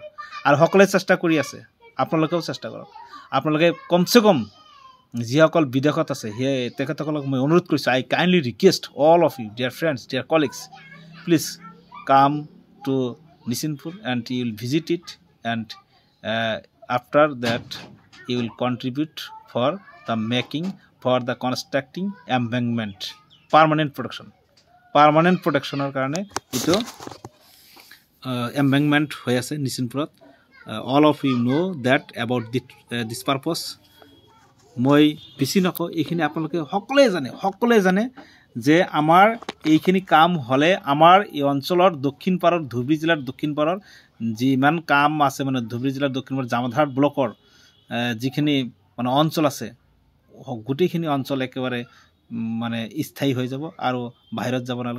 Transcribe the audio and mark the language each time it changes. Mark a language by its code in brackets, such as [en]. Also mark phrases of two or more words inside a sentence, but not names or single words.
[as] আৰু সকলোৱে চেষ্টা কৰি আছে, আপোনালোকেও চেষ্টা কৰক। আপোনালোকে কমচে কম যিসকল বিদেশত আছে সেয়ে তেখেতসকলক মই অনুৰোধ কৰিছোঁ, [en] I kindly request all of you dear friends, dear colleagues, please come to Nichinpur and you will visit it and after that you will contribute for the making, for the constructing embankment, permanent protection [as] কাৰণে এইটো embankment হৈ আছে নিচিনপুৰত। [en] all of you know that about this purpose। [as] মই বেছি নকওঁ, এইখিনি আপোনালোকে সকলোৱে জানে যে আমাৰ এইখিনি কাম হ'লে আমাৰ এই অঞ্চলৰ দক্ষিণ পাৰৰ, ধুবুৰী জিলাৰ দক্ষিণ পাৰৰ যিমান কাম আছে, মানে ধুবুৰী জিলাৰ দক্ষিণ পাৰৰ জামাধাৰ ব্লকৰ যিখিনি মানে অঞ্চল আছে গোটেইখিনি অঞ্চল একেবাৰে মানে স্থায়ী হৈ যাব আৰু বাহিৰত যাব নালাগে।